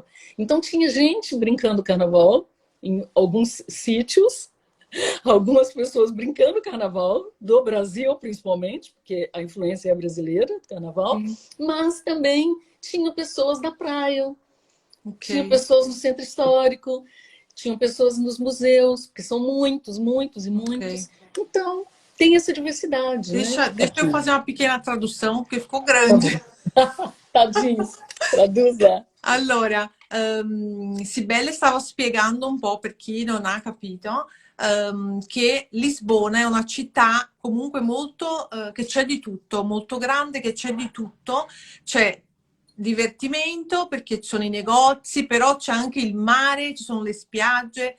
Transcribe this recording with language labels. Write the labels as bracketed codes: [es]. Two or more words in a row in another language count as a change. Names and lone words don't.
[pt] Então tinha gente brincando carnaval em alguns sítios, algumas pessoas brincando carnaval, do Brasil principalmente, porque a influência é brasileira do carnaval, mas também tinha pessoas da praia, tinha pessoas no centro histórico, tinham pessoas nos museus, que são muitos. Então, tem essa diversidade. Deixa eu fazer uma pequena tradução, porque ficou Tá grande. Tadinho, traduza. [it] Allora, Sibelle stava spiegando un po' per chi non ha capito che Lisbona è una città comunque molto che c'è di tutto, molto grande, che c'è di tutto, c'è divertimento perché ci sono i negozi, però c'è anche il mare, ci sono le spiagge.